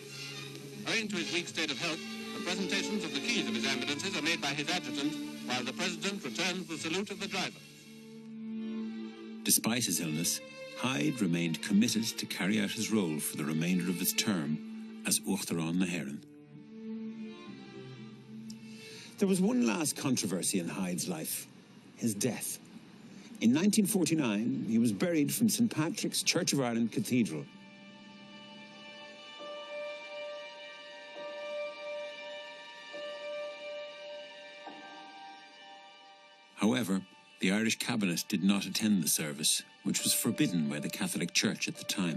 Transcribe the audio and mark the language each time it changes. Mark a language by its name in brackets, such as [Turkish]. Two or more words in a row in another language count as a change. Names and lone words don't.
[English] Owing to his weak state of health, the presentations of the keys of his ambulances are made by his adjutant, while the President returns the salute of the driver. Despite his illness, Hyde remained committed to carry out his role for the remainder of his term as [Irish] Uachtaráin na hÉireann. [English] There was one last controversy in Hyde's life, his death. In 1949, he was buried from St. Patrick's Church of Ireland Cathedral. However, the Irish cabinet did not attend the service, which was forbidden by the Catholic Church at the time.